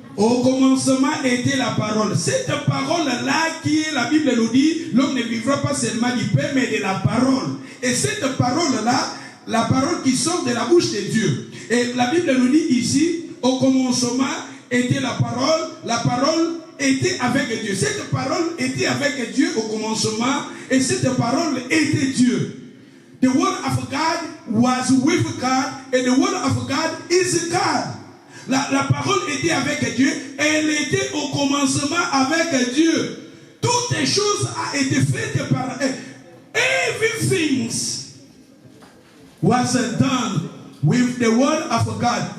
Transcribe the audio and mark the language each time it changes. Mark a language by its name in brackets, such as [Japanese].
[French] Au commencement était la parole. Cette parole-là qui est, la Bible nous dit, l'homme ne vivra pas seulement du pain, mais de la parole. Et cette parole-là, la parole qui sort de la bouche de Dieu. Et la Bible nous dit ici, au commencement était la parole était avec Dieu. Cette parole était avec Dieu au commencement, et cette parole était Dieu. [English] The word of God was with God, and the word of God is God. [French] La parole était avec Dieu, et elle était au commencement avec Dieu. Toutes les choses ont été faites par elle. [English] Everything was done with the word of God.